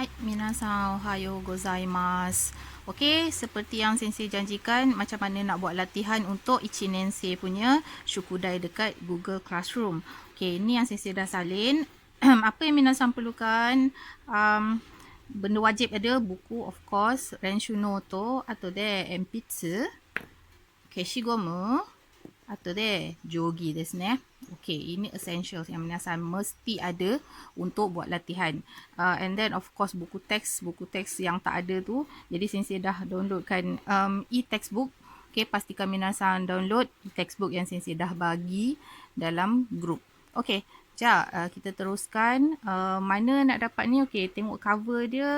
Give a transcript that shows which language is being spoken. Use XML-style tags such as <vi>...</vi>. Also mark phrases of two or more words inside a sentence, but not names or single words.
<ja>皆さんおはようございます.</ja> <ms>Okey, seperti yang sensei janjikan, macam mana nak buat latihan untuk Ichinensei punya Shukudai dekat Google Classroom. Okey, ni yang sensei dah salin. Apa yang minasan perlukan? Benda wajib ada buku,</ms> <en>of course,</en> <ja>練習ノート,</ja> <ms>atau</ms> <ja>で鉛筆、消しゴム,</ja> <ms>atau</ms> <ja>で定規ですね.</ja> <ms>Okay, ini essentials yang minasan mesti ada untuk buat latihan.</ms> <en>And then of course</en> <ms>buku teks yang tak ada tu. Jadi sensei dah downloadkan e-textbook. Okay, pastikan minasan</ms> <en>download textbook</en> <ms>yang sensei dah bagi dalam group. Okay, jap kita teruskan. Mana nak dapat ni? Okay, tengok cover dia.</ms>